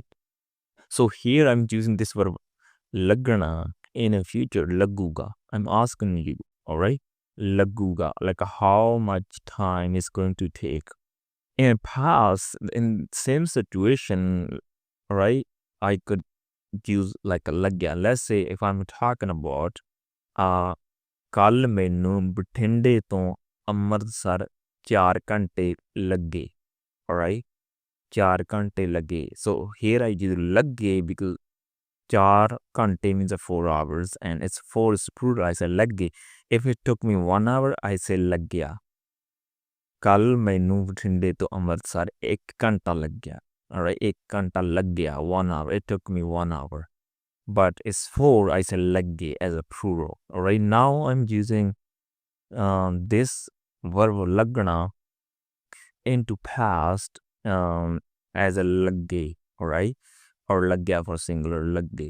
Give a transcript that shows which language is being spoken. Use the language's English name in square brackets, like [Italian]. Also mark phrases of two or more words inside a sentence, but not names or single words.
[English] So here I'm using this verb lagana in a future laguga. I'm asking you. All right. Laguga, like how much time is going to take. In past, in same situation, right, I could use like a lagya. Let's say if I'm talking about [Punjabi] ਕੱਲ ਮੈਨੂੰ ਬਠਿੰਡੇ ਤੋਂ ਅੰਮ੍ਰਿਤਸਰ 4 ਘੰਟੇ ਲੱਗੇ, [English] alright, [Punjabi] 4 ਘੰਟੇ ਲੱਗੇ. [English] So here I use ਲੱਗੇ because 4 ਘੰਟੇ means 4 hours and it's 4 is plural, I say ਲੱਗੇ. If it took me 1 hour, I say ਲੱਗਿਆ. [Punjabi] ਕੱਲ ਮੈਨੂੰ ਬਠਿੰਡੇ ਤੋਂ ਅੰਮ੍ਰਿਤਸਰ 1 ਘੰਟਾ ਲੱਗਿਆ, [English] alright, [Punjabi] 1 ਘੰਟਾ ਲੱਗਿਆ, [English] 1 hour, it took me 1 hour. But it's 4, I say legge as a plural. Alright, now I'm using this verb lagna into past as a lagge, all right, or lagya for singular lagge.